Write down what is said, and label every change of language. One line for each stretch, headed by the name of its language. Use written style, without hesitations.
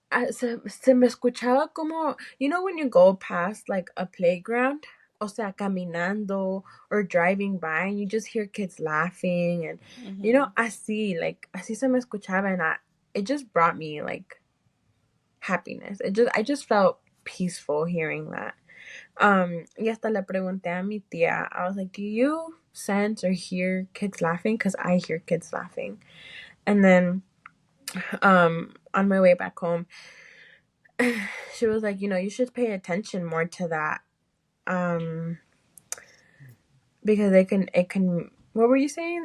Spanish: Se me escuchaba como,
English: when you go past like a playground,
Spanish: o sea, caminando
English: or driving by, and you just hear kids laughing, and Mhm.
Spanish: así se me escuchaba,
English: and it just brought me like happiness. I just felt peaceful hearing that.
Spanish: Y hasta le pregunté a mi tía.
English: I was like, do you sense or hear kids laughing? Because I hear kids laughing. And then on my way back home, she was like, you should pay attention more to that. Um, because it can what were you saying?